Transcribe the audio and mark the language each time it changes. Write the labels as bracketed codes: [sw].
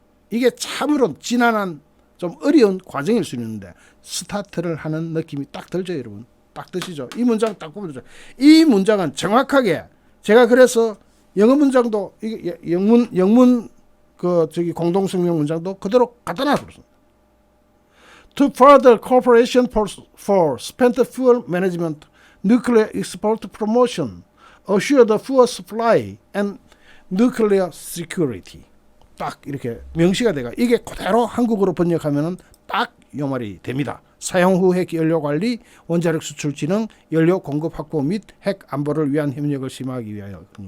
[ko] 이게 참으로 지난한 좀 어려운 과정일 수 있는데 스타트를 하는 느낌이 딱 들죠, 여러분. 딱 드시죠. 이 문장 딱 보면 되죠. 이 문장은 정확하게 제가 그래서 영어 문장도 영문 그 저기 공동성명 문장도 그대로 갖다 놨습니다. [en] To further cooperation for spent fuel management, nuclear export promotion, assure the fuel supply and nuclear security. [ko] 딱 이렇게 명시가 돼가 이게 그대로 한국어로 번역하면은 딱 요 말이 됩니다. 사용 후 핵 연료 관리, 원자력 수출 진흥, 연료 공급 확보 및 핵 안보를 위한 협력을 심화하기 위하여.